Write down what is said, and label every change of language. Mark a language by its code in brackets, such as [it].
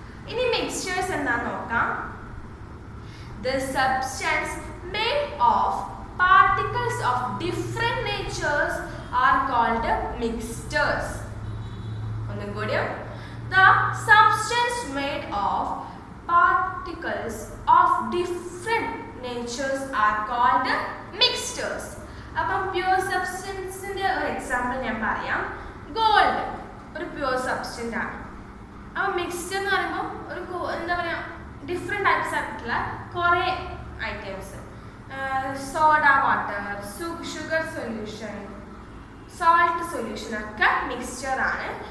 [ml] ഇനി mixtures എന്താണെന്ന് നോക്കാം. [en] The substance made of particles of different natures are called mixtures. ഒന്നുകൂടി. The substance made of particles of different natures are called mixtures. [ml] അപ്പം pure സബ്സ്റ്റൻസിന്റെ ഒരു example ഞാൻ പറയാം. Gold ഒരു പ്യുവർ സബ്സ്റ്റൻസ് ആണ്. അപ്പം മിക്സ്ചർ എന്ന് പറയുമ്പോൾ ഒരു എന്താ പറയുക, ഡിഫറെൻറ്റ് ടൈപ്സ് ആയിട്ടുള്ള കുറേ items, soda water, sugar solution, salt solution ഒക്കെ മിക്സ്ചർ ആണ്.